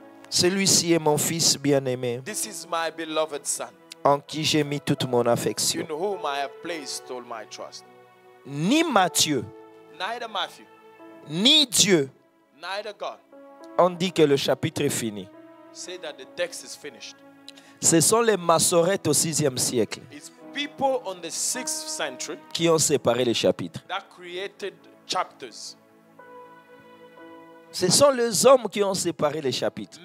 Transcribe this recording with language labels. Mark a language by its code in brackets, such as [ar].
[fr] Celui-ci est mon fils bien-aimé, [en] This is my beloved son, [fr] en qui j'ai mis toute mon [en] in [fr] affection. [en] whom I have placed all my trust. [fr] Ni Matthieu, [en] Neither Matthew, [fr] ni Dieu [en] neither God [fr] ont dit que le chapitre est fini. [en] say that the text is finished. [fr] Ce sont les massorettes au 6e siècle [en] It's people on the 6th century [fr] qui ont séparé les chapitres. [en] that created chapters. [fr] Ce sont les hommes qui ont séparé les chapitres.